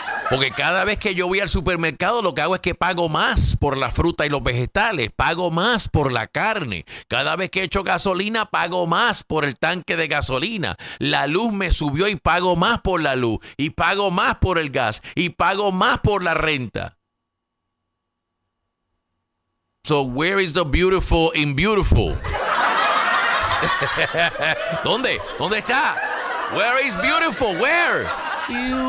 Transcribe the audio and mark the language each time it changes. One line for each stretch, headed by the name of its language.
Spanish: Porque cada vez que yo voy al supermercado, lo que hago es que pago más por la fruta y los vegetales, pago más por la carne. Cada vez que echo gasolina, pago más por el tanque de gasolina. La luz me subió y pago más por la luz, y pago más por el gas, y pago más por la renta.
English: So where is the beautiful in beautiful?
Spanish: ¿Dónde? ¿Dónde está?
English: Where is beautiful? Where? You.